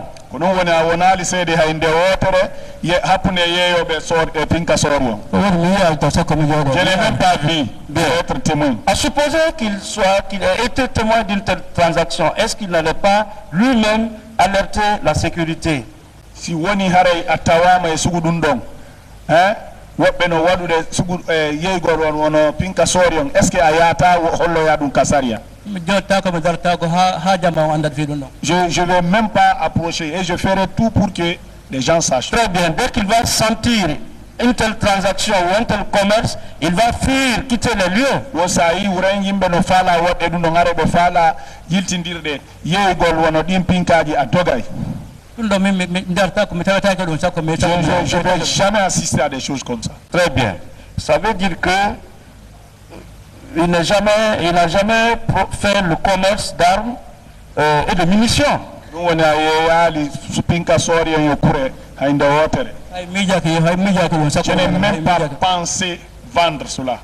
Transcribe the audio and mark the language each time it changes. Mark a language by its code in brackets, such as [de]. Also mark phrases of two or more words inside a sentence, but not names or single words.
[fr] Je n'ai même pas vu d'être témoin. À supposer qu'il ait été témoin d'une telle transaction, est-ce qu'il n'allait pas lui-même alerter la sécurité? [ff] Si woni haray attawama e sugudun don wobbe no wadude yeygol wono pinka sorion [fr] est ce que [ff] ayata hollo yadun kasaria [fr] je vais même pas approcher et je ferai tout pour que les gens sachent. Très bien, dès qu'il va sentir une telle transaction ou un tel commerce, il va fuir, quitter les lieux. [ff] Wosayi wuren yimbe no fala wodde dun ngare be fala yiltindirde yeygol wono dim pinkaji a dogay. [fr] Je ne vais jamais assister à des choses comme ça. Très bien. Ça veut dire que il n'a jamais fait le commerce d'armes et de munitions. Je n'ai même pas pensé vendre cela.